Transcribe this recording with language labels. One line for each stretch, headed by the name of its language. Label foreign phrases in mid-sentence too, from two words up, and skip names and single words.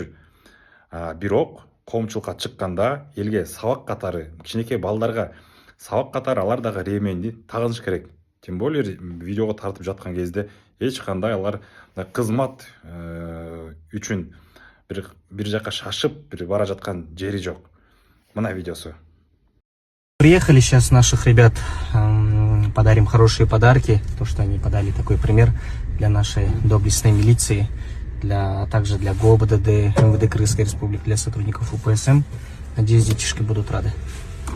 Kyrgyz: Бирок коомчулукка чыкканда элге сабак катары, кичинекей балдарга сабак катары алар дагы ременди тагыныш керек.
Russian: Тем более
Kyrgyz: видеого тартып жаткан кезде эч кандай алар кызмат үчүн бир жака шашып бара жаткан жери жок. Мына видеосу.
Russian: Приехали сейчас наших ребят, подарим хорошие подарки, то, что они подали такой пример для нашей доблестной милиции, также для ГОБДД, МВД Крымской Республики, для сотрудников УПСМ. Надеюсь, детишки будут рады.